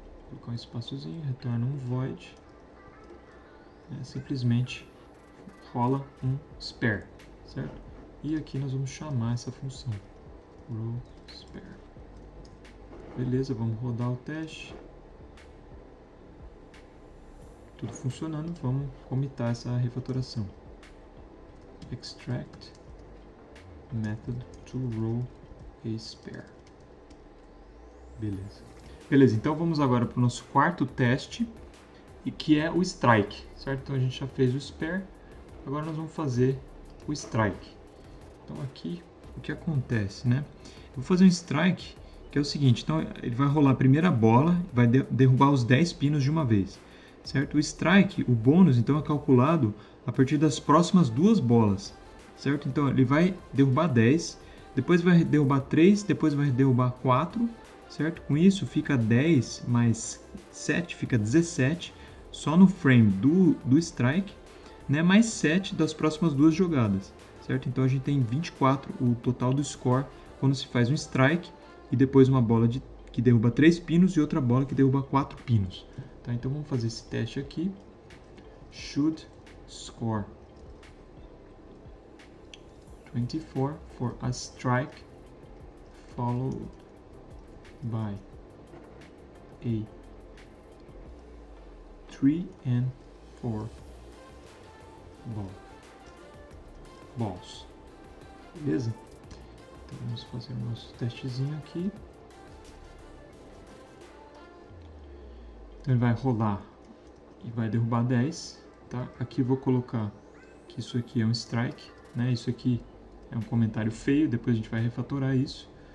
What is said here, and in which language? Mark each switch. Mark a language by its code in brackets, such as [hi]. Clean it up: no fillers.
[pt] Vou colocar um espaçozinho, retorna um void, simplesmente rola um spare, certo? E aqui nós vamos chamar essa função row spare. Beleza, vamos rodar o teste. Tudo funcionando, vamos comitar essa refatoração. [en] Extract method to row a spare. [pt] Beleza, então vamos agora para o nosso quarto teste, e que é o strike, certo? Então a gente já fez o spare, agora nós vamos fazer o strike. Então aqui o que acontece, né? Eu vou fazer um strike que é o seguinte, então ele vai rolar a primeira bola, vai derrubar os 10 pinos de uma vez, certo? O strike, o bônus, então é calculado a partir das próximas duas bolas, certo? Então ele vai derrubar 10, depois vai derrubar 3, depois vai derrubar 4, certo? Com isso fica 10 mais 7, fica 17, só no frame do strike, né? Mais 7 das próximas duas jogadas, certo? Então a gente tem 24 o total do score quando se faz um strike e depois uma bola que derruba 3 pinos e outra bola que derruba 4 pinos. Tá? Então vamos fazer esse teste aqui. [en] Should score 24 for a strike followed by a 3 and 4 balls. [pt] Beleza? Então vamos fazer o nosso testezinho aqui. Então ele vai rolar e vai derrubar 10, tá? Aqui eu vou colocar que isso aqui é um strike, né? Isso aqui é um comentário feio, depois a gente vai refatorar isso.